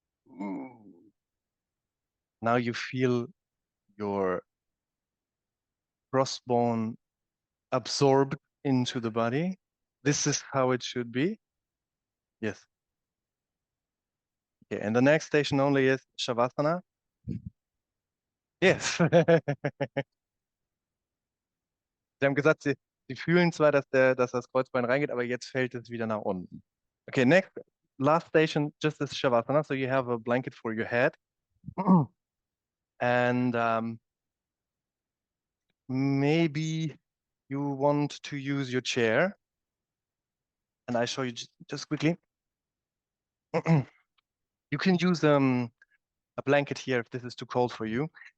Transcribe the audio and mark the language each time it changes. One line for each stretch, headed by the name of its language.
English: Mm. Now you feel your crossbone absorbed into the body. This is how it should be. Yes. Okay. And the next station only is Shavasana. Yes.
German: Sie haben gesagt, sie fühlen zwar, dass das Kreuzbein reingeht, aber jetzt fällt es wieder nach unten.
English: Okay, next, last station, just this Shavasana. So you have a blanket for your head. And maybe you want to use your chair. And I show you just quickly. You can use a blanket here if this is too cold for you.